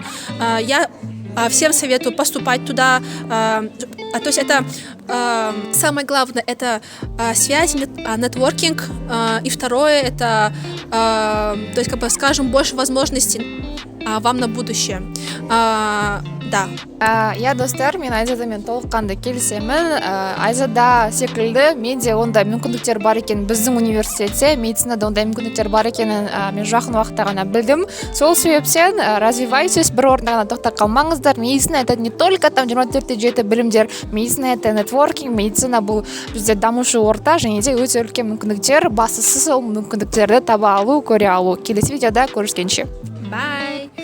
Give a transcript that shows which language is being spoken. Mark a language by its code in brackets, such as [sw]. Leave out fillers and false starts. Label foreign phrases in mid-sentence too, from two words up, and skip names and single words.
[ru] Я всем советую поступать туда. То есть это самое главное, это связь, нетворкинг. И второе, это, то есть, скажем, больше возможностей вам на будущее. Да. [kk] Я достар, мен Айзадамен толыққанды келісемін. Айзада секілді менде ондай мүмкіндіктер бар екен, біздің университетте медицинада ондай мүмкіндіктер бар екенін мен жақын уақытта ғана білдім. Сол себептен развивайтесь, бір орында ғана тоқтап қалмаңыздар. [ru] Медицина это не только там [kk] 24-те 7 білімдер, [ru] медицина это нетворкинг, [kk] медицина бұл бізде дамушы орта, және де өте үлкен мүмкіндіктер, бастысы сол мүмкіндіктерді таба алу, көре алу. Келесі видеода көріскенше. Bye.